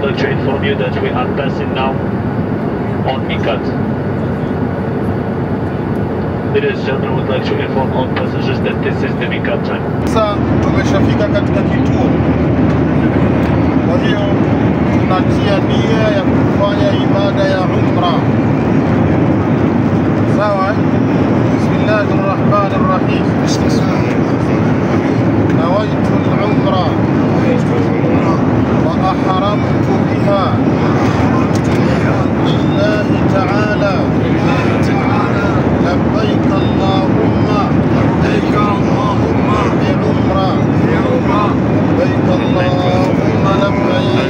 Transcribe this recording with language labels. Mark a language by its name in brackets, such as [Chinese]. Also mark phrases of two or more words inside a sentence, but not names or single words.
[Swahili] Sasa tumeshafika katika kituo, kwa hiyo tunatia nia ya kufanya ibada ya umra. Sawa? [Arabic] Bismillahirrahmanirrahim. نويت العمرة وأحرمت بها لله تعالى. لبيك اللهم بعمرة. لبيك اللهم لبيك.